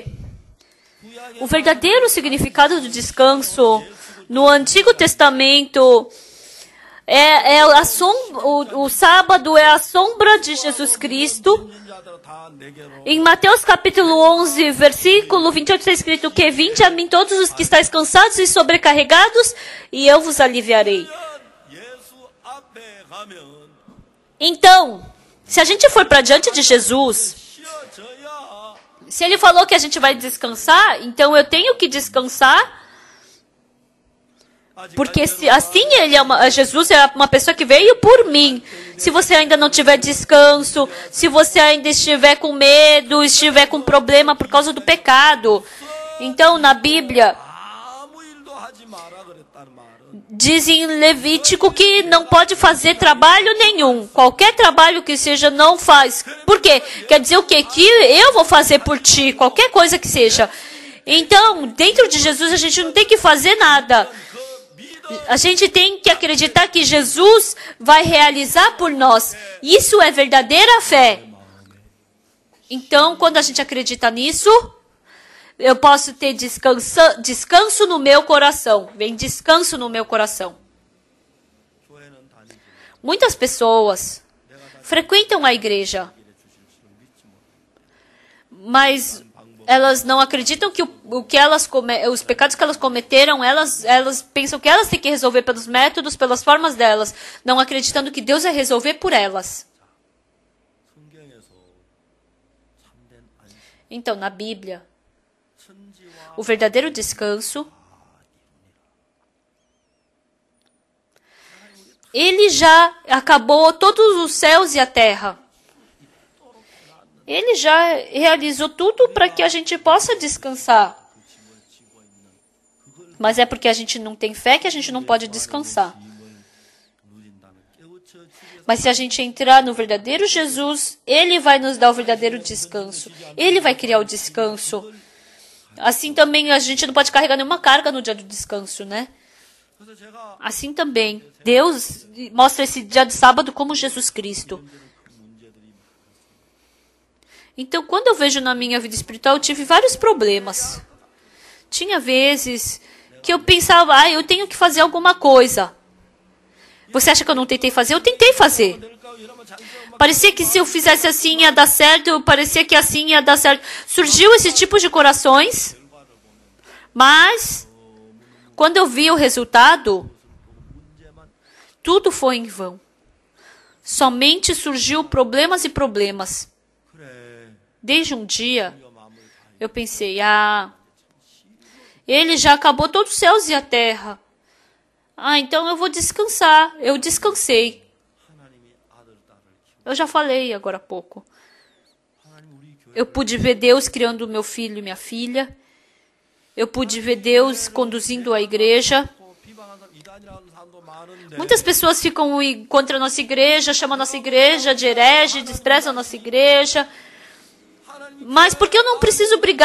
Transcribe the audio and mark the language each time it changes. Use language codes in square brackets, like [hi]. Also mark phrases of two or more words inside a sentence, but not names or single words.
[pt] O verdadeiro significado do descanso no Antigo Testamento o sábado é a sombra de Jesus Cristo. Em Mateus capítulo 11, versículo 28 está escrito que vinde a mim todos os que estáis cansados e sobrecarregados e eu vos aliviarei. [ko] 예수 앞에 가면 [pt] Então, se a gente for para diante de Jesus, [ko] 쉬어져야 [pt] se ele falou que a gente vai descansar, então eu tenho que descansar. Porque assim Jesus é uma pessoa que veio por mim. Se você ainda não tiver descanso, se você ainda estiver com medo, estiver com problema por causa do pecado, então na Bíblia [ko] 아무 일도 하지 마라 그랬다는 말은 [pt] diz em Levítico que não pode fazer trabalho nenhum. Qualquer trabalho que seja, não faz. Por quê? Quer dizer o quê? Que eu vou fazer por ti, qualquer coisa que seja. Então, dentro de Jesus, a gente não tem que fazer nada. A gente tem que acreditar que Jesus vai realizar por nós. Isso é verdadeira fé. Então, quando a gente acredita nisso, eu posso ter descanso no meu coração. Vem descanso no meu coração. [ko] 교회는 다니지 [pt] Muitas pessoas frequentam a igreja, mas elas não acreditam que os pecados que elas cometeram, elas pensam que elas têm que resolver pelos métodos, pelas formas delas, não acreditando que Deus vai resolver por elas. [ko] 성경에서 참된 안식 [pt] Então, na Bíblia, [ko] 천지와 [pt] o verdadeiro descanso, ele já acabou todos os céus e a terra. Ele já realizou tudo para que a gente possa descansar. Mas é porque a gente não tem fé que a gente não pode descansar. [ko] 누린다는 깨우쳐 주게 [pt] Mas se a gente entrar no verdadeiro Jesus, Ele vai nos dar o verdadeiro descanso. Ele vai criar o descanso. Assim também a gente não pode carregar nenhuma carga no dia do descanso, né? [ko] 그래서 제가 [pt] Assim também, Deus mostra esse dia de sábado como Jesus Cristo. Então, quando eu vejo na minha vida espiritual, eu tive vários problemas. Tinha vezes que eu pensava, eu tenho que fazer alguma coisa. Você acha que eu não tentei fazer? Eu tentei fazer. [ko] 될까 이러면 자기가 막 [pt] Parecia que se eu fizesse assim ia dar certo, parecia que assim ia dar certo. Surgiu esse tipo de corações, mas quando eu vi o resultado, tudo foi em vão. Somente surgiu problemas e problemas. [ko] 그래 [pt] Desde um dia, [ko] 우리가 마음을 다해 [pt] eu pensei, ele já acabou todos os céus e a terra. Então eu vou descansar. Eu descansei. [ko] 하나님이 아들 딸을 키워 [pt] Eu já falei agora há pouco. [ko] 하나님 우리 교회 [pt] Eu pude ver Deus criando meu filho e minha filha. Eu pude ver Deus conduzindo a igreja. [ko] 비방하는 이단이라는 사람도 많은데 [pt] Muitas pessoas ficam contra a nossa igreja, chamam a nossa igreja de herege, desprezam a nossa igreja. Mas por que eu não preciso brigar?